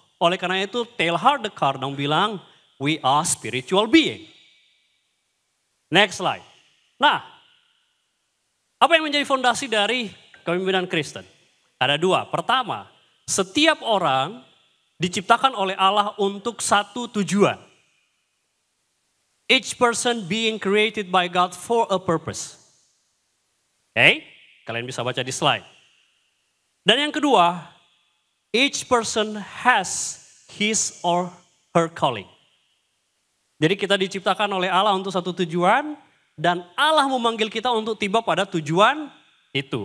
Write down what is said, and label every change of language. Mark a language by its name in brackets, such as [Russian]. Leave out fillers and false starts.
[Indonesian] Oleh karena itu Teilhard de Chardin bilang, [English] we are spiritual being. [Indonesian] Next slide. Nah, apa yang menjadi fondasi dari kepemimpinan Kristen? Ada dua. Pertama, setiap orang diciptakan oleh Allah untuk satu tujuan. [English] Each person being created by God for a purpose. [Indonesian] Oke, kalian bisa baca di slide. Dan yang kedua, [English] each person has his or her calling. [Indonesian] Jadi kita diciptakan oleh Allah untuk satu tujuan dan Allah memanggil kita untuk tiba pada tujuan itu.